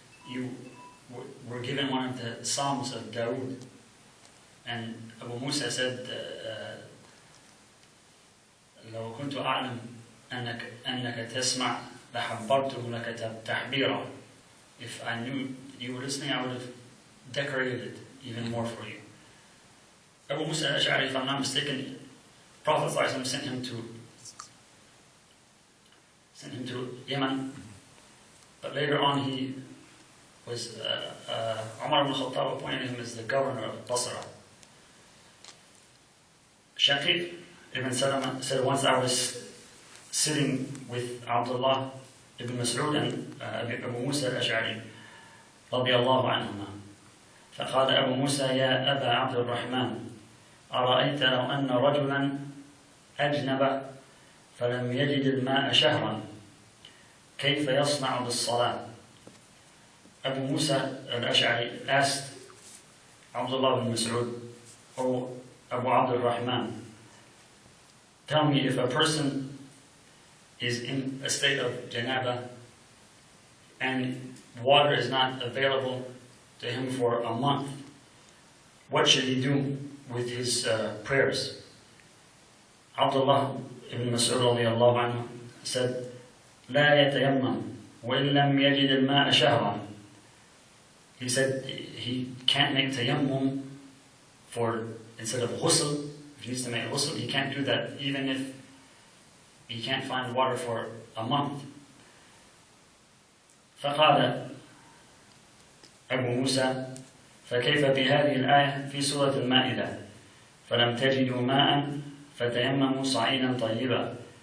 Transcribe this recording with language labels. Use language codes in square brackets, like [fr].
[en] You were given one of the Psalms of Dawood. And Abu Musa said, [ar] لو كنت أعلم أنك تسمع لحبرته لك تحبيرا. [en] If I knew you were listening, I would have decorated it even more for you. Abu Musa al-Ash'ari, if I'm not mistaken, Prophet ﷺ sent him to Yemen, but later on he was Umar ibn Khattab appointed him as the governor of Basra. Shaqiq ibn Salama said, once I was sitting with Abdullah ibn Mas'ud and Abu Musa al-Ash'ari [ar] رضي الله عنهما. فقال أبو موسى يا أبا عبد الرحمن أرأيت لو أن رجلا أجنب فلم يجد الماء شهرا كيف يصنع بالصلاة? [en] Abu Musa al-Ash'ari asked Abdullah ibn Mas'ud, O Abu Abd al-Rahman, tell me, if a person is in a state of janaba and water is not available to him for a month, what should he do with his prayers? Abdullah ibn Mas'ud radiallahu anhu said, [ar] لا يتيمم وإن لم يجد الماء شهرا. [en] He said he can't make tayammum for, instead of ghusl, if he needs to make ghusl, he can't do that even if he can't find water for a month. [ar] فقال أبو موسى فكيف بهذه الآية في سورة المائدة فلم تجدوا ماء فتيمموا صعيدا طيبا.